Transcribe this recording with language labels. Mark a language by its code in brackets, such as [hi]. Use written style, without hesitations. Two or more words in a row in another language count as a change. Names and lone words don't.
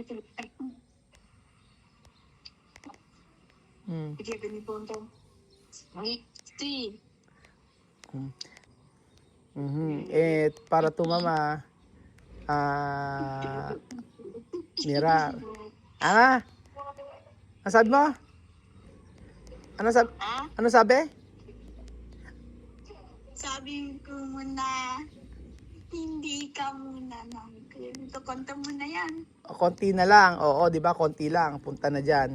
[es] Mm. Sí. Mhm. Para tu mamá, ah, mirar. [tl] Ano? Ano sabi mo? Ano sabi? Ah, Ano sabi? sabi ko muna, hindi ka muna ng ganito. Konta mo na yan. Konti na lang. Oo, 'di ba? Konti lang. Punta na diyan.